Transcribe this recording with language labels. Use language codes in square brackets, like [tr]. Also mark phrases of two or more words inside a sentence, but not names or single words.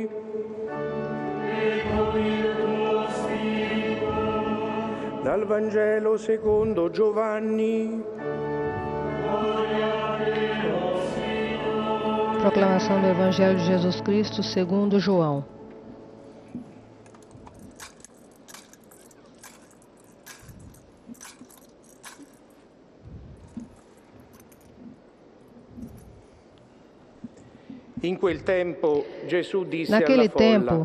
[it] E con il tuo spirito. Dal Vangelo secondo Giovanni. [pt] Proclamação do Evangelho de Jesus Cristo segundo João. Naquele tempo,